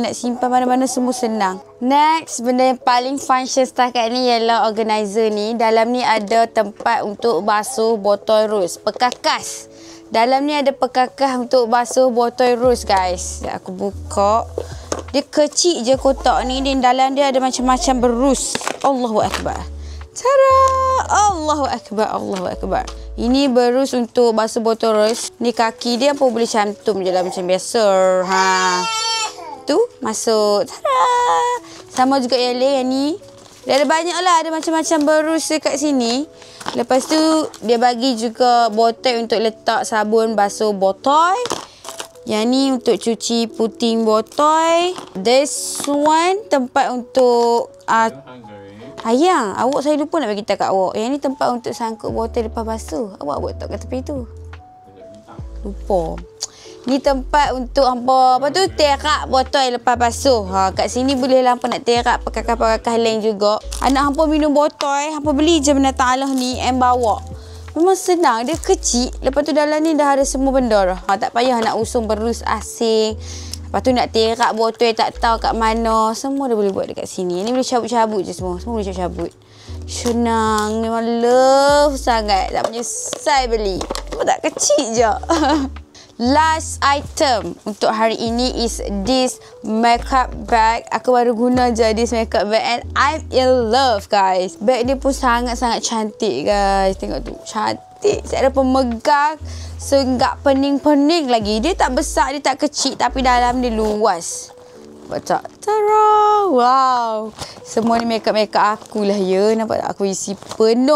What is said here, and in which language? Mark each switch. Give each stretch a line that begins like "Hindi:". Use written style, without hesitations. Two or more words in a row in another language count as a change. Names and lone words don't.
Malay: Nak simpan mana-mana semua senang. Next, benda yang paling function setakat ni ialah organizer ni. Dalam ni ada tempat untuk basuh botol rose. Pekakas. Dalam ni ada pekakas untuk basuh botol rose guys. Aku buka. Dia kecil je kotak ni. Dan dalam dia ada macam-macam berus.
Arabic: الله أكبر. Tada! الله أكبر. الله أكبر.
Malay: Ini berus untuk basuh botol rose. Ni kaki dia pun boleh cantum je lah macam biasa. Ha. Tu masuk. Tada! Sama juga yang lain yang ni. Dia ada banyak lah. Ada macam-macam berus dekat sini. Lepas tu dia bagi juga botol untuk letak sabun basuh botol. Yang ni untuk cuci puting botol.
English: This one
Malay: tempat untuk ayang. Awak saya lupa nak bagi tahu kat awak. Yang ni tempat untuk sangkut botol lepas basuh. Awak buat tak kat tepi tu? Lupa. Ni tempat untuk hampa apa tu terak botol lepas basuh. Ha, kat sini boleh lah hampa nak terak pekakas-pekakas lain juga. Anak hampa minum botol, hampa beli je binatang Allah ni and bawa. Memang senang. Dia kecil. Lepas tu dalam ni dah ada semua benda dah. Ha, tak payah nak usung berus asing. Lepas tu nak terak botol tak tahu kat mana. Semua dah boleh buat dekat sini. Ni boleh cabut-cabut je semua. Semua boleh cabut-cabut. Senang. Memang love sangat. Tak menyesal beli. Cuma tak kecil je.
English: Last item
Malay: untuk hari ini
English: is this makeup bag.
Malay: Aku baru guna je
English: this makeup bag and I'm in love guys.
Malay: Bag dia pun sangat-sangat cantik guys. Tengok tu. Cantik. Saya ada pemegang. So enggak pening-pening lagi. Dia tak besar, dia tak kecil tapi dalam dia luas. Nampak tak? Tara! Wow! Semua ni makeup-makeup aku lah ya. Nampak tak? Aku isi penuh.